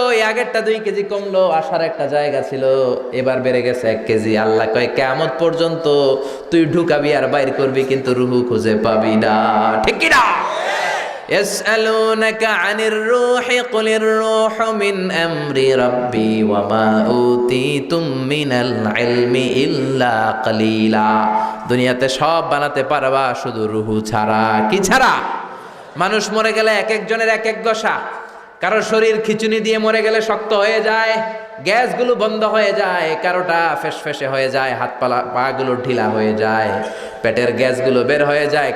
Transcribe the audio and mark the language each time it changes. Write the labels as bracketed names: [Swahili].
[Bangla] আগেরটা 2 কেজি কমলো, আসার একটা জায়গা ছিল, এবার বেড়ে গেছে 1 কেজি। আল্লাহ কয় কিয়ামত পর্যন্ত তুই ঢুকাবি আর বাইর করবি, কিন্তু রুহু খুঁজে পাবি না। ঠিক কি না? [Arabic] يسألونك عن الروح قل الروح من أمر ربي وما أوتيتم من العلم إلا قليلا। [Bangla] দুনিয়াতে সব বানাতে পারবা, শুধু রুহু ছাড়া। কি ছাড়া? মানুষ মরে গেলে এক একজনের এক এক দশা। কারো শরীর খিচুনি দিয়ে মরে গেলে শক্ত হয়ে যায়, গ্যাসগুলো বন্ধ হয়ে যায়। কারোটা ফেসফেসে হয়ে যায়, হাত পাগুলো ঢিলা হয়ে যায়, পেটের গ্যাসগুলো বের হয়ে যায়।